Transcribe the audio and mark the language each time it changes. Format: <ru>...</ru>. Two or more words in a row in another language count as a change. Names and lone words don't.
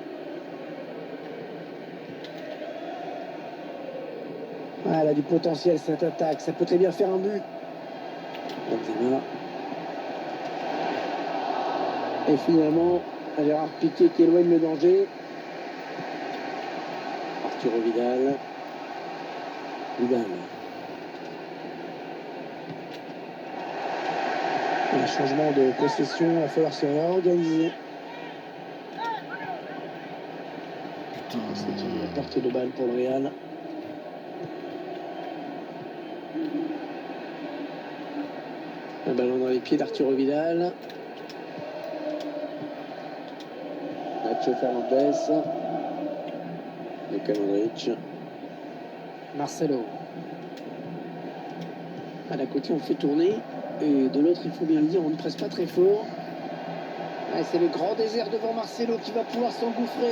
<fr>Elle a du potentiel cette attaque, ça peut très bien faire un but. Benzema. Et finalement, Gérard Piqué qui éloigne le danger. Arturo Vidal. Vidal. Un changement de possession, il va falloir se réorganiser. Putain, C'est une perte de balle pour le Real. Un ballon dans les pieds d'Arturo Vidal. Nacho Fernandez. Luka Modric. Marcelo. D'un côté, on fait tourner. Et de l'autre, il faut bien le dire, on ne presse pas très fort. C'est le grand désert devant Marcelo qui va pouvoir s'engouffrer.</fr>